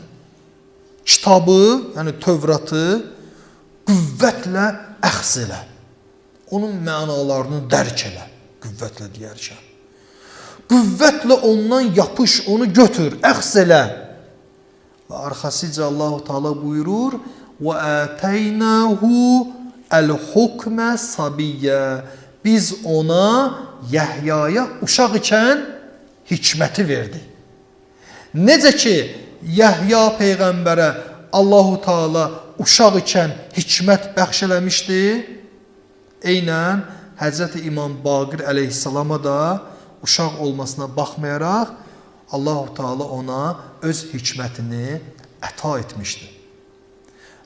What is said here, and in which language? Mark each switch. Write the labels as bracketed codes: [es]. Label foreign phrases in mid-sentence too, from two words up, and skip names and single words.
[az] Kitabı, yəni Tövratı qüvvətlə əxz elə. Onun mənalarını dərk elə, qüvvətlə deyərkən. Qüvvətlə ondan yapış, onu götür, əxz elə. Və arxasıca Allah-u Teala buyurur, [ar] وَآتَيْنَاهُ الْحُكْمَ صَبِيَّ. [az] Biz ona, Yahyaya uşaq ikən hikməti verdi. Necə ki, Yahya Peyğəmbərə Allah-u Teala uşaq ikən hikmət bəxş eləmişdi, eynən Həzrəti İmam Baqir əleyhissalama da uşaq olmasına baxmayaraq Allah-u Teala ona öz hikmətini əta etmişdi.